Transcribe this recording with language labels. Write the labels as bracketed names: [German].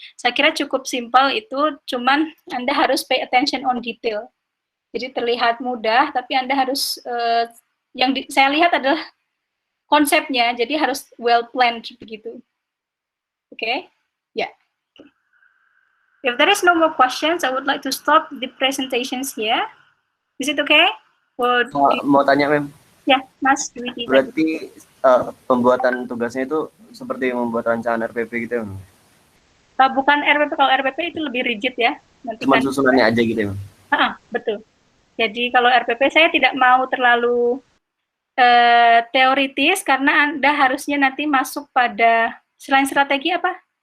[Indonesian] Saya kira cukup simpel itu, cuman Anda harus [English] pay attention on detail. [Indonesian] Jadi terlihat mudah, tapi Anda harus saya lihat adalah konsepnya, jadi harus [English] well planned [Indonesian] begitu. Oke? Ya. [English] If there is no more questions, I would like to stop the presentations here. Is it okay? [Indonesian] Mau tanya, Mem? Ya, Mas Dwiki. Berarti pembuatan tugasnya itu seperti membuat rancangan RPP gitu ya, Mem? Bukan RPP, kalau RPP itu lebih rigid ya. Nanti cuma susunannya aja gitu ya, Mem? Betul. Jadi kalau RPP saya tidak mau terlalu teoritis, karena Anda harusnya nanti masuk pada, selain strategi apa?